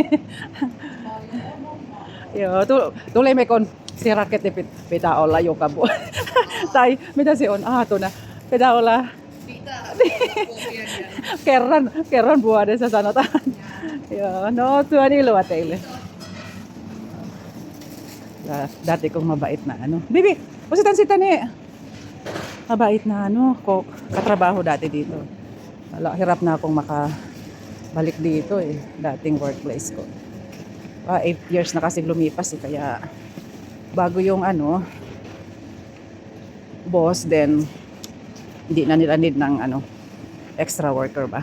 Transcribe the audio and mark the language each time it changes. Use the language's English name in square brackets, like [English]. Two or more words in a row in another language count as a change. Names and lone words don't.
[Finnish] Joo, tulemme kun se raketti pitää olla joka vuosi. Tai mitä se on aatuna? Pitää olla kerran vuodessa sanotaan. Joo, no tuon iloa teille. [Filipino] Dati kong mabait na Bibi, usitan si Tani. Mabait na katrabaho dati dito. Hirap na akong makabalik dito dating workplace ko. 8 years na kasi lumipas kaya bago yung boss, then hindi na nila need ng [English] extra worker [Filipino] ba.